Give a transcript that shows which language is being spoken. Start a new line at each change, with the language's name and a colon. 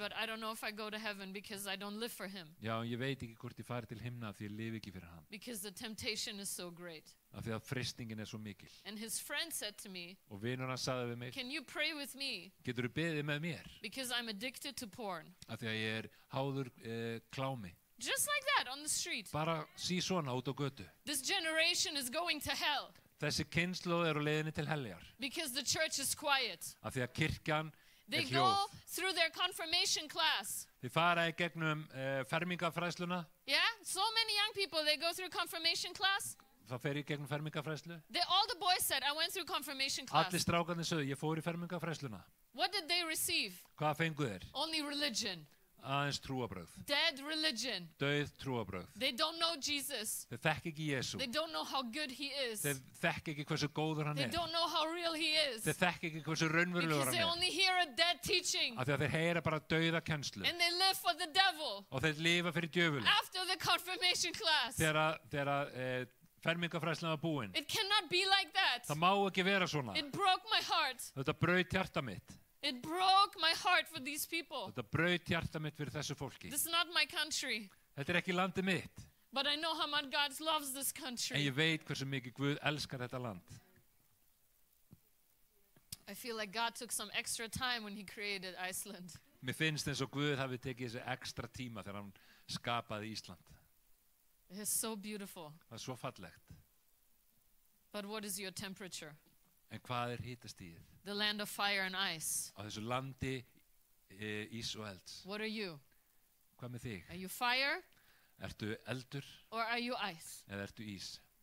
English: but I don't know if I go to heaven because I don't live for him.
Icelandic: Já, en ég veit ekki hvort ég fari til himna því ég lifi ekki fyrir hann.
English: Because the temptation is so great.
Icelandic: Af því að freystingin er svo mikil.
English: And his friend said to me,
Icelandic: Og vinur hann sagði við mig,
English: can you pray with me?
Icelandic: getur þú beðið með mér?
English: Because I'm addicted to porn.
Icelandic: Af því að ég er háður klámi.
English: Just like that on the street.
Icelandic: Bara svona út á götu.
English: This generation is going to hell
Icelandic: Þessi kynslóð er á leiðinni til heljar.
English: because the church is quiet.
Icelandic: Af því að kirkjan
English: They
Icelandic: er
English: go
Icelandic: hljóð.
English: through their confirmation class.
Icelandic: Þið fara í gegnum fermingafræðsluna.
English: Yeah, so many young people, they go through confirmation class.
Icelandic: Það fer í gegnum fermingafræðslu.
English: All the boys said, I went through confirmation
Icelandic: Allir
English: class.
Icelandic: strákarnir sögðu, ég fór í fermingafræðsluna.
English: What did they receive?
Icelandic: Hvað fengu þeir?
English: Only religion.
Icelandic: Aðeins trúabrögð.
English: Dead religion.
Icelandic: Dauð trúabrögð.
English: They don't know Jesus.
Icelandic: Þeir þekk ekki Jesú.
English: They don't know how good he is.
Icelandic: Þeir þekk ekki hversu góður hann
English: They
Icelandic: er.
English: don't know how real he is.
Icelandic: Þeir þekk ekki hversu raunverulegur
English: Because they
Icelandic: hann er.
English: only hear a dead teaching.
Icelandic: Af því að þeir heyra bara dauða kennslu.
English: And they live for the devil.
Icelandic: Og þeir lifa fyrir djöfulinn.
English: After the confirmation class.
Icelandic: Þegar fermingafræðslan var búin.
English: It cannot be like that.
Icelandic: Það má ekki vera svona.
English: It broke my heart.
Icelandic: Þetta braut hjarta mitt.
English: It broke my heart for these people.
Icelandic: Þetta braut hjarta mitt fyrir þessu fólki.
English: This is not my country.
Icelandic: Þetta er ekki landið mitt.
English: But I know how much God loves this
Icelandic: En
English: country.
Icelandic: ég veit hversu mikið Guð elskar þetta land.
English: I feel like God took some extra time when he created Iceland.
Icelandic: Mér finnst eins og Guð hafi tekið þessi ekstra tíma þegar hann skapaði Ísland.
English: It is so beautiful.
Icelandic: Það er svo fallegt.
English: But what is your temperature?
Icelandic: En hvað er hitastigið?
English: The land of fire and ice.
Icelandic: Á þessu landi ís og elds.
English: What are you?
Icelandic: Hvað með þig?
English: Are you fire
Icelandic: Ertu eldur
English: or are you ice?
Icelandic: eða ertu ís?